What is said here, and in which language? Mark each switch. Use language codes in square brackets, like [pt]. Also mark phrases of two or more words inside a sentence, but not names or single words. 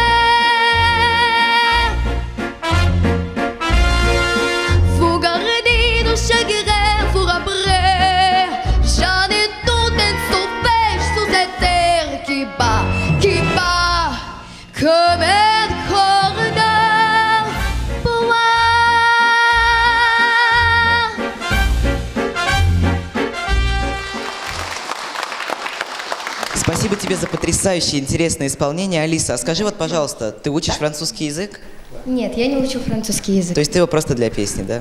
[fr] Faut garder nos chagrins pour après. J'en ai tout un sauvage sur cette terre qui bat comme un corridor pour moi. [ru] Спасибо тебе за потрясающее интересное исполнение, Алиса. А скажи вот, пожалуйста, ты учишь французский язык? Нет, я не учу французский язык. То есть ты его просто для песни, да?